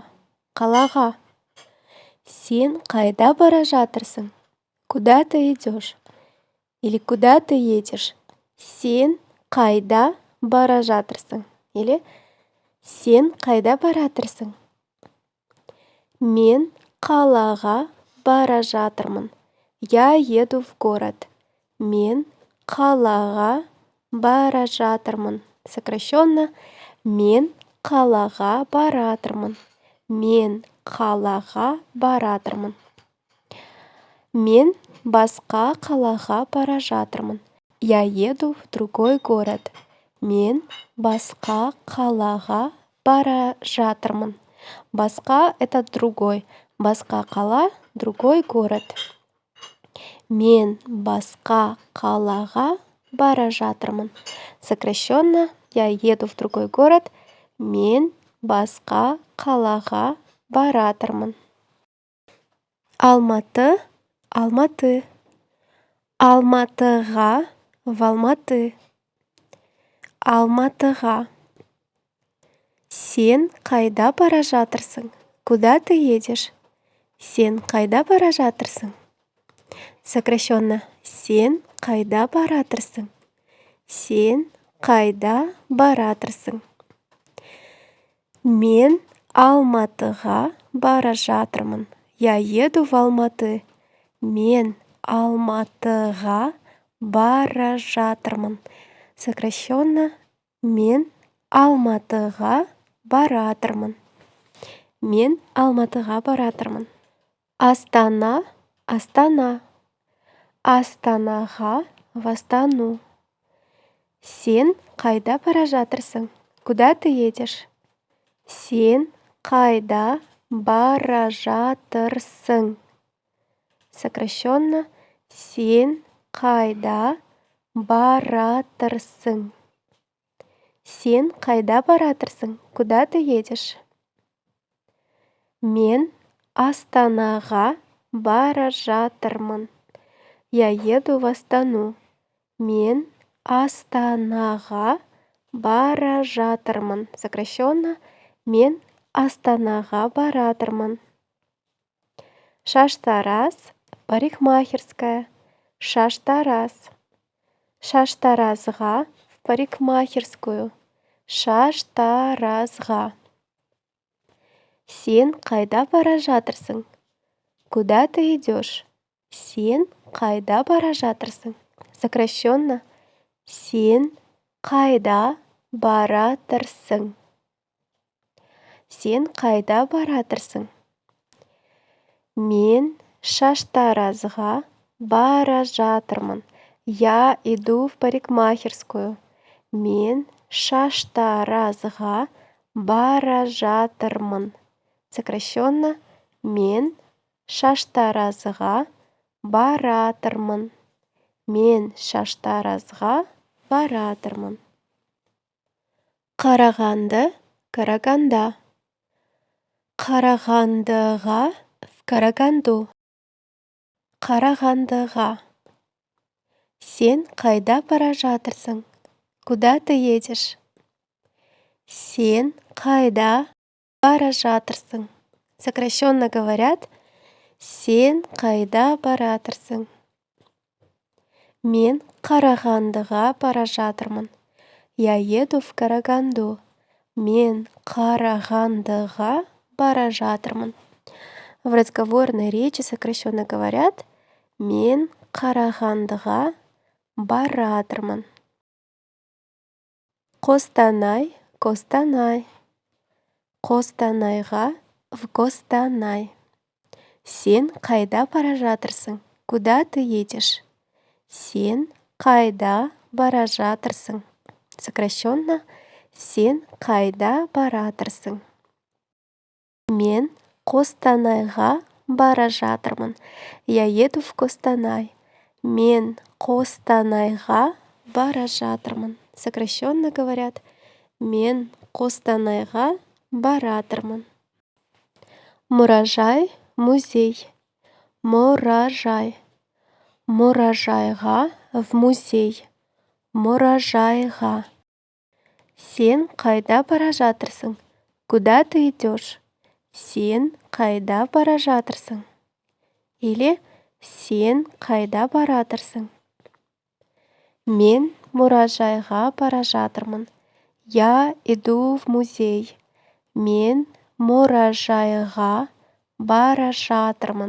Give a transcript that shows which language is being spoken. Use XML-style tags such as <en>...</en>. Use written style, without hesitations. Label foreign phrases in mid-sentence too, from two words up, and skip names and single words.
<kk>Қалаға. Сен қайда бара жатырсың.</kk> <ru>Куда ты идешь? Или куда ты едешь?</ru> <kk>Сен қайда бара жатырсың. Или сен қайда баратырсың. Мен қалаға бара жатырмын.</kk> <ru>Я еду в город.</ru> <kk>Мен қалаға бара жатырмын. Сокращенно. Мен қалаға баратырмын. Мен қалаға баратырмын. Мен басқа қалаға бара жатырмын.</kk> <ru>Я еду в другой город.</ru> <kk>Мен басқа қалаға бара жатырмын. Басқа —</kk> <ru>это другой.</ru> <kk>Басқа қала —</kk> <ru>другой город.</ru> <kk>Мен басқа қалаға бара жатырмын.</kk> <ru>Сокращенно. Я еду в другой город.</ru> <kk>Мен басқа қалаға баратырмын. Алматы, Алматы.</kk> <ru>Алматыға, в Алматы.</ru> <kk>Алматыға. Сен қайда бара жатырсың.</kk> <ru>Куда ты едешь?</ru> <kk>Сен қайда бара жатырсың. Сокращенно. Сен қайда баратырсың. Сен қайда баратырсың. Мен Алматыға бара жатырмын.</kk> <ru>Я еду в Алматы.</ru> <kk>Мен Алматыға бара жатырмын.</kk> <ru>Сокращенно.</ru> <kk>Мен Алматыға баратырмын. Мен Алматыға баратырмын. Астана, Астана. Астанаға,</kk> <ru>в Астану.</ru> <kk>Сен қайда бара жатырсың.</kk> <ru>Куда ты едешь?</ru> <kk>Сен қайда бара жатырсың. Сокращенно. Сен қайда баратырсың. Сен қайда баратырсың.</kk> <ru>Куда ты едешь?</ru> <kk>Мен Астанаға бара жатырмын.</kk> <ru>Я еду в Астану.</ru> <kk>Мен Астанаға бара жатырмын.</kk> <ru>Сокращенно.</ru> <kk>Мен Астанаға баратырмын. Шаштараз, парикмахерская. Шаштараз.</kk> <ru>Шаштаразға, в парикмахерскую.</ru> <kk>Шаштаразға. Сен қайда бара жатырсың?</kk> <ru>Куда ты идешь?</ru> <kk>Сен қайда бара жатырсың? Сокращенно. Сен қайда баратырсың? Сен қайда баратырсың? Мен шаштаразға бара жатырмын.</kk> <ru>Я иду в парикмахерскую.</ru> <kk>Мен шаштаразға бара жатырмын.</kk> <ru>Сокращенно.</ru> <kk>Мен шаштаразға баратырмын. Мен шаштаразға баратырмын. Қарағанды, Караганда.</kk> <ru>Қарағандыға, в Караганду.</ru> <kk>Қарағандыға. Сен қайда бара жатырсың?</kk> <ru>Куда ты едешь?</ru> <kk>Сен қайда бара жатырсың?</kk> <ru>Сокращенно говорят,</ru> <kk>сен қайда баратырсың? Мен Қарағандыға бара жатырмын.</kk> <ru>Я еду в Караганду.</ru> <kk>Мен Қарағандыға бара жатырмын.</kk> <ru>В разговорной речи сокращенно говорят,</ru> <kk>мен Қарағандыға баратырмын. Қостанай, Костанай.</kk> <ru>Қостанайға, в Костанай.</ru> <kk>Сен қайда бара жатырсың?</kk> <ru>Куда ты едешь?</ru> <kk>Сен қайда бара жатырсың? Сокращенно. Сен қайда баратырсың? Мен Қостанайға бара жатырмын.</kk> <ru>Я еду в Костанай.</ru> <kk>Мен Қостанайға бара жатырмын.</kk> <ru>Сокращенно говорят,</ru> <kk>мен Қостанайға баратырмын. Мұражай, музей. Мұражай. Мұражайға,</kk> <ru>в музей.</ru> <kk>Мұражайға. Сен қайда бара жатырсың?</kk> <ru>Куда ты идешь?</ru> <kk>Сен қайда бара жатырсың? Или сен қайда баратырсың? Мен мұражайға бара жатырмын.</kk> <ru>Я иду в музей.</ru> <kk>Мен мұражайға бара жатырмын.</kk>